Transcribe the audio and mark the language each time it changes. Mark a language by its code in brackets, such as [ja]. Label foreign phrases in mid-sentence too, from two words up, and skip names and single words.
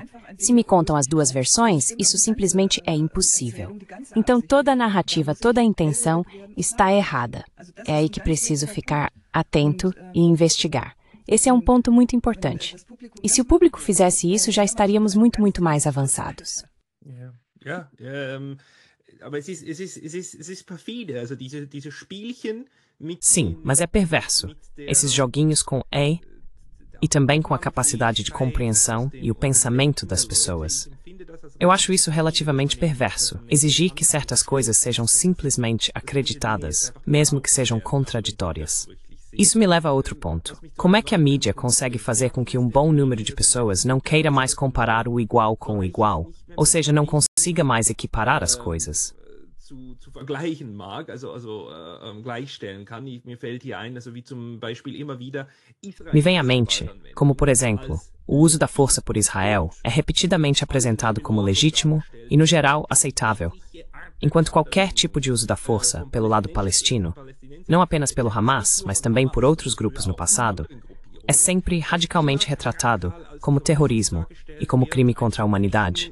[pt] Se me contam as duas versões, isso simplesmente é impossível. Então toda a narrativa, toda a intenção está errada. É aí que preciso ficar atento e investigar. Esse é um ponto muito importante. E se o público fizesse isso, já estaríamos muito mais avançados. [de] Aber es ist perfide, also diese Spielchen mit... [pt] Sim, mas é perverso. Esses joguinhos com e também com a capacidade de compreensão e o pensamento das pessoas. Eu acho isso relativamente perverso, exigir que certas coisas sejam simplesmente acreditadas, mesmo que sejam contraditórias. Isso me leva a outro ponto. Como é que a mídia consegue fazer com que um bom número de pessoas não queira mais comparar o igual com o igual, ou seja, não consiga mais equiparar as coisas? [de] Zu vergleichen mag, gleichstellen kann. Mir fällt hier ein, wie zum Beispiel immer wieder Israel... [pt] Me vem à mente, como por exemplo, o uso da força por Israel é repetidamente apresentado como legítimo e, no geral, aceitável, enquanto qualquer tipo de uso da força pelo lado palestino, não apenas pelo Hamas, mas também por outros grupos no passado, é sempre radicalmente retratado como terrorismo e como crime contra a humanidade.